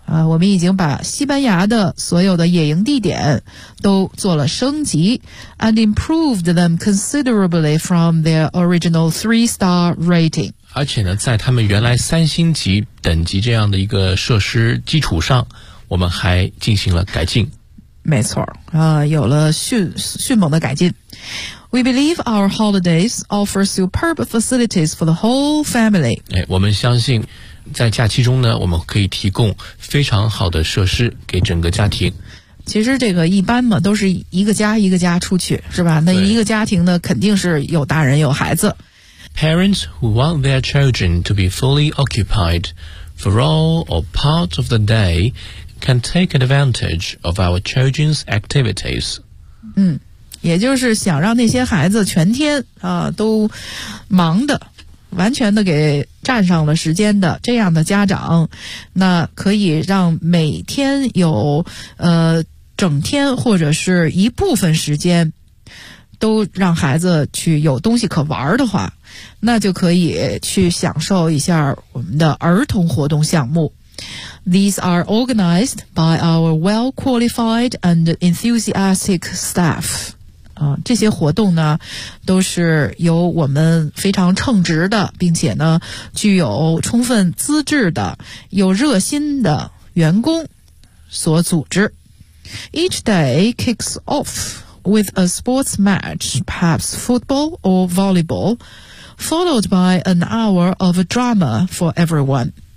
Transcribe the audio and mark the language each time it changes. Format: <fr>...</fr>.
<zh>我们已经把西班牙的所有的野营地点都做了升级</zh> <en>and improved them considerably from their original 3-star rating.</en> <zh>而且呢，在他们原来三星级等级这样的一个设施基础上，我们还进行了改进。没错有了迅猛的改进。</zh> <en>We believe our holidays offer superb facilities for the whole family.</en> <zh>我们相信在假期中呢，我们可以提供非常好的设施给整个家庭。其实这个一般嘛，都是一个家一个家出去，是吧？那一个家庭呢，肯定是有大人有孩子。</zh> <en>Parents who want their children to be fully occupied for all or part of the day can take advantage of our children's activities.</en> <zh>也就是想让那些孩子全天都忙的，完全的给占上了时间的这样的家长，那可以让每天有整天或者是一部分时间都让孩子去有东西可玩的话，那就可以去享受一下我们的儿童活动项目。</zh> <en>These are organized by our well-qualified and enthusiastic staff.</en> <zh>这些活动呢，都是由我们非常称职的，并且呢，具有充分资质的、有热心的员工所组织。</zh> <en>Each day kicks off with a sports match, perhaps football or volleyball, followed by an hour of drama for everyone.</en>